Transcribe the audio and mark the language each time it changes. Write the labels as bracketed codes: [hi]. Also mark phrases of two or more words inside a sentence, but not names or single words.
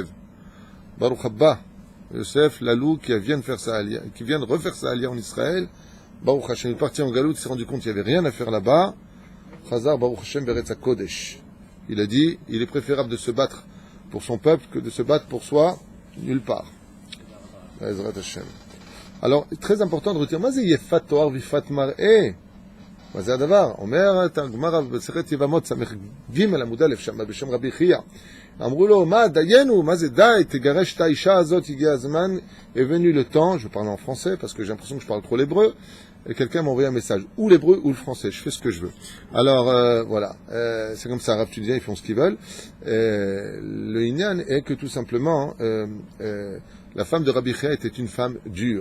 [he] ברוך הבא Yosef, [fr] Lalou, qui vient de refaire sa aliyah en Israël. [he] ברוך השם [fr] est parti en Galout, il s'est rendu compte qu'il n'y avait rien à faire là-bas. [he] חזר ברוך השם בארץ הקודש. [fr] Il a dit, il est préférable de se battre pour son peuple que de se battre pour soi, nulle part. Alors, très important de retenir, [he] יפת תואר ויפת מראה. מה זה הדבר? אומרת הגמרא במסכת יבמות סמך ג' עמוד א' שם בשם רבי חייא. אמרו לו, מה, דיינו, מה זה די, תגרש את האישה הזאת, הגיע הזמן, [fr] est venu le temps, je parle en français parce que j'ai l'impression que je parle trop l'hébreu, et quelqu'un m'a envoyé un message, ou l'hébreu ou le français, je fais ce que je veux. Alors, voilà, c'est comme ça, Rav Tudia, ils font ce qu'ils veulent. Le Inyan est que tout simplement, la femme de Rabbi Chia était une femme dure.